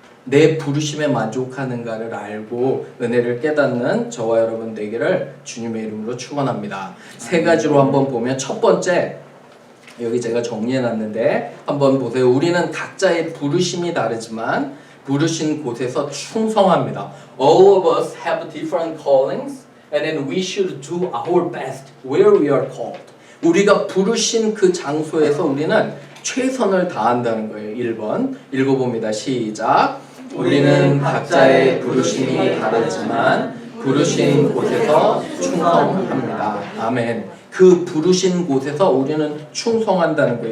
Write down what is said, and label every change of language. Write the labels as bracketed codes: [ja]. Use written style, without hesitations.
[ko] 내 부르심에 만족하는가를 알고 은혜를 깨닫는 저와 여러분 되기를 주님의 이름으로 축원합니다. 세 가지로 한번 보면 첫 번째 여기 제가 정리해놨는데 한번 보세요. 우리는 각자의 부르심이 다르지만 부르신 곳에서 충성합니다. [en] All of us have different callings and then we should do our best where we are called. [ko] 우리가 부르신 그 장소에서 우리는 최선을 다한다는 거예요. 1번 읽어봅니다. 시작. 우리는 각자의 부르심이 다르지만 부르신 곳에서 충성합니다. 아멘. 그 부르신 곳에서 우리는 충성한다는 거예요.